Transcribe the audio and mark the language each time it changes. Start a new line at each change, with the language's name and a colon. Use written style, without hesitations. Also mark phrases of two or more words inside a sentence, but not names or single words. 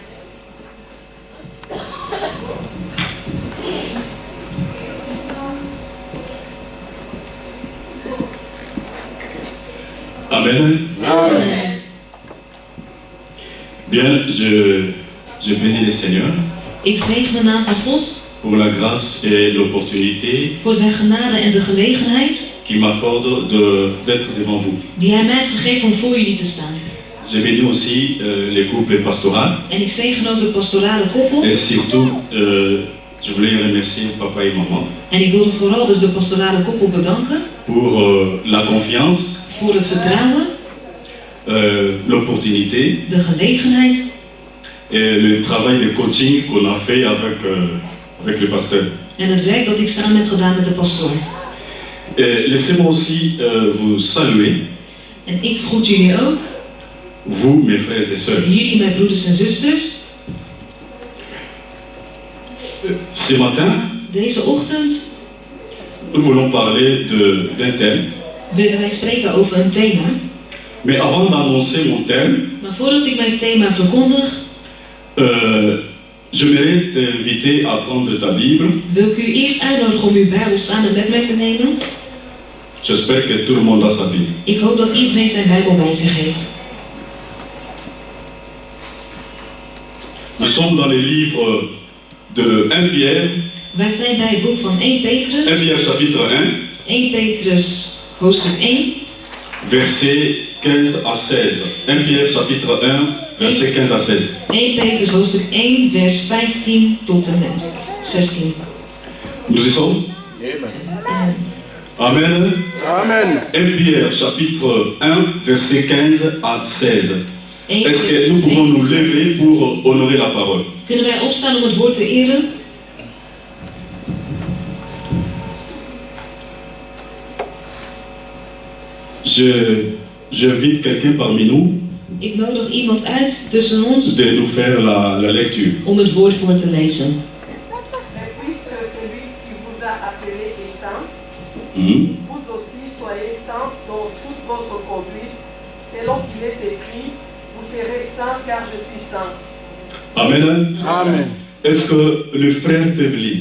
French: Amen. Amen. Bien, je bénis le Seigneur
Dutch: Ik zegen de naam van God
French: pour la grâce et l'opportunité
Dutch: voor zijn genade en de gelegenheid
French: qu'il m'accorde d'être devant vous.
Dutch: die hij mij heeft gegeven om voor jullie te staan.
French: Je bénis aussi les couples pastoraux
Dutch: En ik zegen ook de pastorale koppel.
French: et surtout, je voulais remercier papa et maman
Dutch: En ik wilde vooral dus de pastorale koppel bedanken
French: pour la confiance,
Dutch: voor het vertrouwen,
French: l'opportunité
Dutch: de gelegenheid
French: et le travail de coaching qu'on a fait avec le pasteur.
Dutch: en het werk dat ik samen heb gedaan met de pastoor.
French: Et laissez-moi aussi vous saluer,
Dutch: En ik groet jullie ook,
French: vous mes frères et sœurs.
Dutch: jullie mijn broeders en zusters.
French: Ce matin,
Dutch: Deze ochtend
French: nous voulons parler d'un thème.
Dutch: willen wij spreken over een thema.
French: Mais avant d'annoncer mon thème,
Dutch: Maar voordat ik mijn thema verkondig,
French: j'aimerais t'inviter à prendre ta Bible.
Dutch: wil ik u eerst uitnodigen om uw Bijbel samen met mij te nemen.
French: J'espère que tout le monde a sa Bible.
Dutch: Ik hoop dat iedereen zijn Bijbel bij zich heeft.
French: Nous sommes dans le livre de 1 Pierre,
Dutch: Wij zijn bij het boek van 1 Petrus.
French: 1 Pierre chapitre 1,
Dutch: 1 Petrus hoofdstuk 1.
French: versets 15 à 16. 1 Pierre chapitre 1, versets 15 à 16.
Dutch: 1 Petrus hoofdstuk 1 vers 15 tot en met 16.
French: Nous y sommes? Amen. Amen. 1 Pierre chapitre 1, versets 15 à 16. 1 Est-ce que nous pouvons nous lever pour honorer la parole?
Dutch: Kunnen wij opstaan om het woord te eren?
French: J'invite quelqu'un parmi nous
Dutch: Ik nodig iemand uit tussen ons
French: de nous faire la lecture.
Dutch: om het woord voor te lezen.
French: Mais puisque celui qui vous a appelé est saint, vous aussi soyez saints dans toute votre conduite, selon qu'il est écrit, vous serez saints car je suis saint. Amen. Amen. Est-ce que les frères peuvent lire?